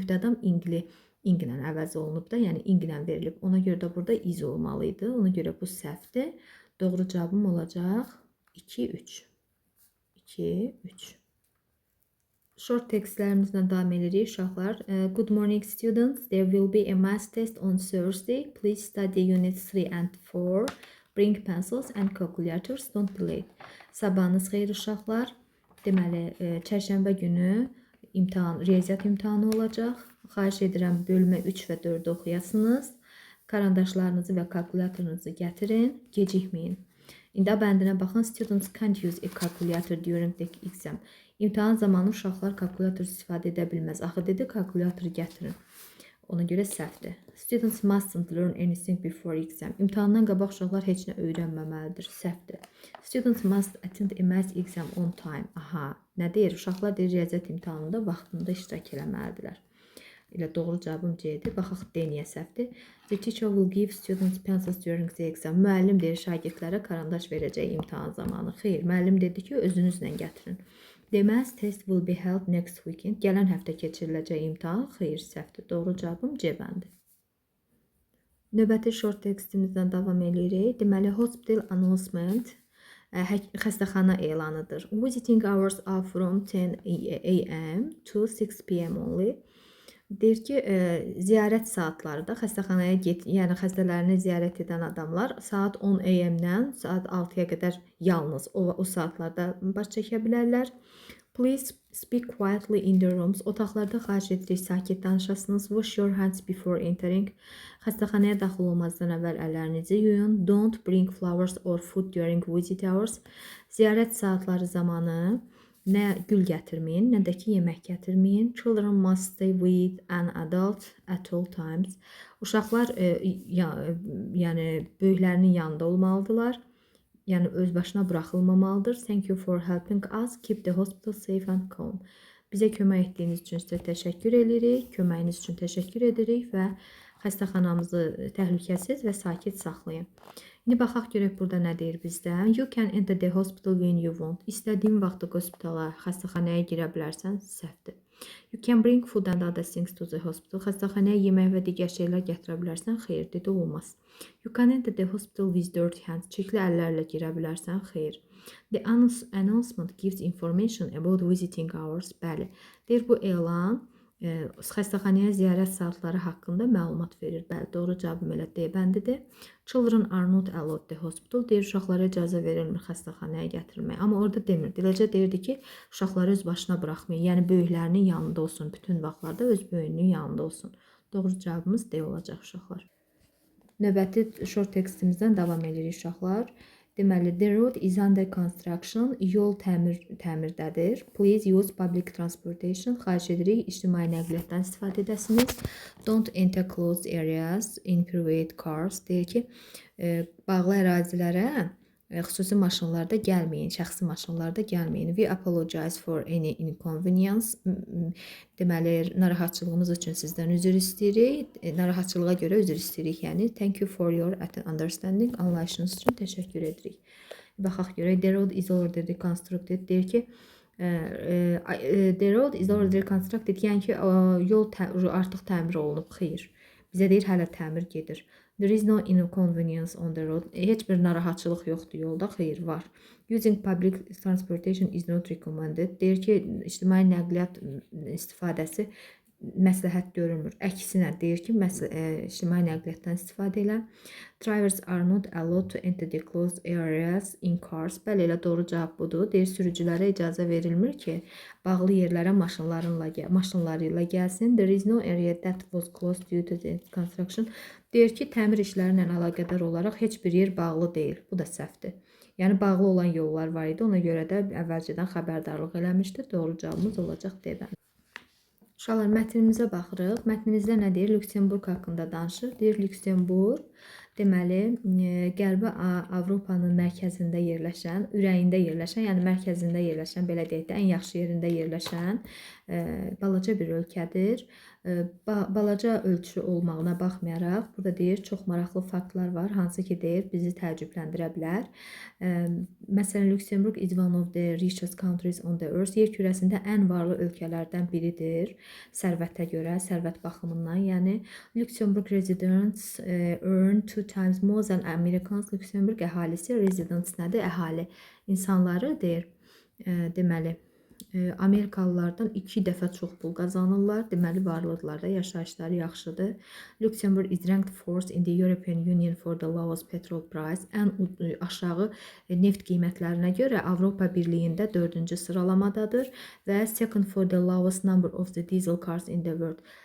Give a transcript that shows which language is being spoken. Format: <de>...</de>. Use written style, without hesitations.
<az>Mübtədam ingli ilə əvəz olunub da, yəni inglə verilib. Ona görə də burada is olmalı idi. Ona görə bu səhvdir. Doğru cavabım olacaq 2-3. 2-3. Short textlərimizlə davam edirik uşaqlar.</az> <en>Good morning students. There will be a math test on Thursday. Please study units 3 and 4. Bring pencils and calculators. Don't be late.</en> <az>Sabahınız xeyir uşaqlar. Deməli, çərşənbə günü riyaziyyat imtahanı olacaq. Xahiş edirəm bölmə 3 və 4-ü oxuyasınız. Karandaşlarınızı və kalkulatorunuzu gətirin. Gecikməyin. İndi bəndinə baxın.</az> <en>Students can't use a calculator during the exam.</en> <az>İmtahan zamanı uşaqlar kalkulator istifadə edə bilməz. Axı dedi, kalkulatoru gətirin. Ona görə səhvdir.</az> <en>Students mustn't learn anything before exam.</en> <az>İmtahandan qabaq uşaqlar heç nə öyrənməməlidir. Səhvdir.</az> <en>Students must attend a math exam on time.</en> <az>Aha, nə deyir? Uşaqlar deyir, riyaziyyat imtahanında vaxtında iştirak eləməlidirlər. Elə doğru cavabım C-dir. Baxaq D niyə səhvdir.</az> <en>The teacher will give students pencils during the exam.</en> <az>Müəllim deyir şagirdlərə karandaş verəcək imtahan zamanı. Xeyr, müəllim dedi ki, özünüzlə gətirin.</az> <en>The math test will be held next weekend.</en> <az>Gələn həftə keçiriləcək imtahan. Xeyr, səhvdir. Doğru cavabım C bəndir. Növbəti short tekstimizdən davam edirik. Deməli,</az> <en>hospital announcement</en> <az>xəstəxana elanıdır.</az> <en>Visiting hours are from 10 a.m. to 6 p.m. only.</en> <az>Deyir ki, ziyarət saatları da xəstəxanaya yəni xəstələrini ziyarət edən adamlar saat 10 AM-dən saat 6-ya qədər yalnız o saatlarda baş çəkə bilərlər.</az> <en>Please speak quietly in the rooms.</en> <az>Otaqlarda xahiş edirik sakit danışasınız.</az> <en>Wash your hands before entering.</en> <az>Xəstəxanaya daxil olmazdan əvvəl əllərinizi yuyun.</az> <en>Don't bring flowers or food during visit hours.</en> <az>Ziyarət saatları zamanı nə gül gətirməyin, nə də ki yemək gətirməyin.</az> <en>Children must stay with an adult at all times.</en> <az>Uşaqlar yəni böyüklərinin yanında olmalıdırlar. Yəni öz başına buraxılmamalıdır.</az> <en>Thank you for helping us keep the hospital safe and calm.</en> <az>Bizə kömək etdiyiniz üçün sizə təşəkkür edirik. Köməyiniz üçün təşəkkür edirik və xəstəxanamızı təhlükəsiz və sakit saxlayın. İndi baxaq görək burada nə deyir bizdə.</az> <en>You can enter the hospital when you want.</en> <az>İstədiyin vaxtda hospitala, xəstəxanaya girə bilərsən, səhvdir.</az> <en>You can bring food and other things to the hospital.</en> <az>Xəstəxanaya yemək və digər şeylər gətirə bilərsən, xeyr, dedi, olmaz.</az> <en>You can enter the hospital with dirty hands.</en> <az>Çirkli əllərlə girə bilərsən, xeyr.</az> <en>The announcement gives information about visiting hours.</en> <az>Bəli, deyir bu elan xəstəxanaya ziyarət saatları haqqında məlumat verir. Bəli, doğru cavabım elə D bəndidir.</az> <en>Children are not allowed the hospital.</en> <az>Deyir, uşaqlara icazə verilmir xəstəxanaya gətirilmək. Amma orada demirdi. Eləcə deyirdi ki, uşaqları öz başına buraxmayın. Yəni, böyüklərinin yanında olsun. Bütün vaxtlarda öz böyüyünün yanında olsun. Doğru cavabımız D olacaq uşaqlar. Növbəti short tekstimizdən davam edirik uşaqlar.</az> <en>Deməli, the road is under construction.</en> <az>Yol təmirdədir.</az> <en>Please use public transportation.</en> <az>Xahiş edirik, ictimai nəqliyyatdan istifadə edəsiniz.</az> <en>Don't enter closed areas in private cars.</en> <az>Deyir ki, bağlı ərazilərə xüsusi maşınlarda gəlməyin, şəxsi maşınlarda gəlməyin.</az> <en>We apologize for any inconvenience.</en> <az>Deməli, narahatçılığımız üçün sizdən üzr istəyirik. Narahatçılığa görə üzr istəyirik. Yəni,</az> <en>thank you for your understanding.</en> <az>Anlayışınız üçün təşəkkür edirik. Baxaq görək.</az> <en>The road is already constructed.</en> <az>Deyir ki,</az> <en>the road is already constructed.</en> <az>Yəni ki, yol artıq təmir olunub. Xeyr. Bizə deyir, hələ təmir gedir.</az> <en>There is no inconvenience on the road.</en> <az>Heç bir narahatçılıq yoxdur yolda. Xeyr, var.</az> <en>Using public transportation is not recommended.</en> <az>Deyir ki, ictimai nəqliyyat istifadəsi məsləhət görülmür. Əksinə deyir ki, ictimai nəqliyyatdan istifadə elə.</az> <en>Drivers are not allowed to enter the closed areas in cars.</en> <az>Bəli, elə doğru cavab budur. Deyir, sürücülərə icazə verilmir ki, bağlı yerlərə maşınları ilə gəlsin.</az> <en>There is no area that was closed due to the construction.</en> <az>Deyir ki, təmir işləri ilə əlaqədar olaraq heç bir yer bağlı deyil. Bu da səhvdir. Yəni, bağlı olan yollar var idi. Ona görə də əvvəlcədən xəbərdarlıq eləmişdir. Doğru cavabımız olacaq D bəndir. Uşaqlar, mətnimizə baxırıq. Mətnimizdə nə deyir? Lüksemburq haqqında danışır. Deyir, Lüksemburq, deməli, Qərbi Avropanın mərkəzində yerləşən, ürəyində yerləşən, yəni mərkəzində yerləşən, belə deyək də, ən yaxşı yerində yerləşən balaca bir ölkədir. Balaca ölçü olmağına baxmayaraq, burada deyir, çox maraqlı faktlar var, hansı ki, deyir, bizi təəccübləndirə bilər.</az> <en>Məsələn, Lüksemburg is one of the richest countries on the earth.</en> <az>Yer kürəsində ən varlı ölkələrdən biridir. Sərvətə görə, sərvət baxımından.</az> <en>Yəni, Lüksemburg residents earn 2 times more than Americans.</en> <az>Lüksemburg əhalisi, residents nədir? Əhali insanları deyir, deməli, Amerikalılardan 2 dəfə çox pul qazanırlar. Deməli, varlıqlarda yaşayışları yaxşıdır.</az> <en>Lüksemburg is ranked 4th in the European Union for the lowest petrol price.</en> <az>Ən aşağı neft qiymətlərinə görə Avropa Birliyində 4-cü sıralamadadır və</az> <en>second for the lowest number of the diesel cars in the world.</en>